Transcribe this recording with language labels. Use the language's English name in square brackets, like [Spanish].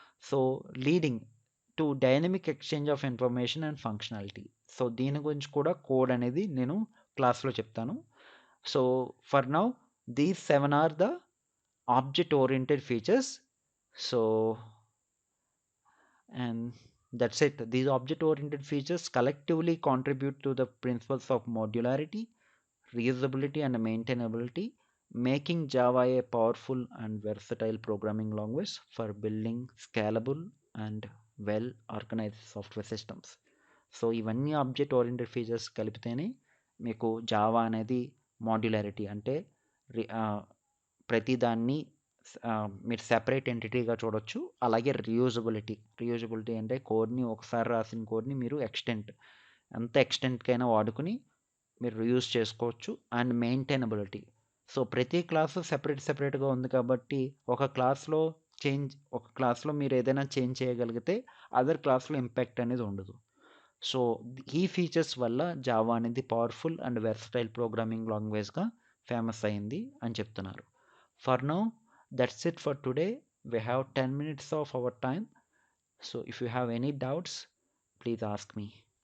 [English] So leading to dynamic exchange of information and functionality. [Telugu] So దీని గురించి కూడా code అనేది నేను క్లాస్లో చెప్తాను. [English] So for now these 7 are the object oriented features. So and that's it. These object oriented features collectively contribute to the principles of modularity, reusability, and maintainability, making Java a powerful and versatile programming language for building scalable and well organized software systems. [Telugu] So ఇవన్నీ object oriented features కలిపితేనే మీకు Java అనేది modularity అంటే ప్రతిదాన్ని మీరు separate ఎంటిటీగా చూడొచ్చు. అలాగే reusability అంటే కోడ్ని ఒకసారి రాసిన కోడ్ని మీరు ఎంత ఎక్స్టెంట్కైనా వాడుకుని మీరు రియూజ్ చేసుకోవచ్చు. అండ్ మెయింటైనబిలిటీ, సో ప్రతి క్లాసు సెపరేట్గా ఉంది కాబట్టి ఒక క్లాస్లో మీరు ఏదైనా చేంజ్ చేయగలిగితే అదర్ క్లాస్లో ఇంపాక్ట్ అనేది ఉండదు. సో ఈ ఫీచర్స్ వల్ల జావా అనేది powerful and versatile programming లాంగ్వేజ్గా famous అయింది అని చెప్తున్నారు. [English] For now that's it for today. We have 10 minutes of our time. So if you have any doubts, please ask me.